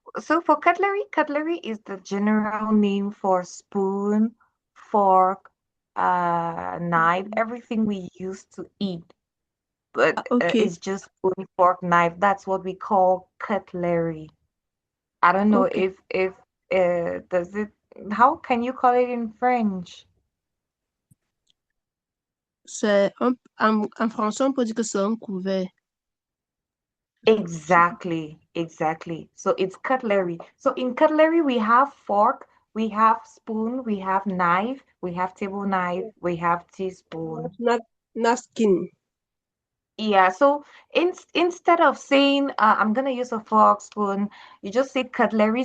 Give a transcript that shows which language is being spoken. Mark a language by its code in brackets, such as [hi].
[en] So for cutlery is the general name for spoon, fork, knife, everything we use to eat. But Okay. it's just spoon, fork, knife. That's what we call cutlery. I don't know Okay. if does it, how can you call it in French? [fr] En français, on peut dire que c'est un couvert. [en] Exactly. So it's cutlery. So in cutlery, we have fork, we have spoon, we have knife, we have table knife, we have teaspoon. Napkin. Yeah, so instead of saying I'm gonna use a fork, spoon, you just say cutlery.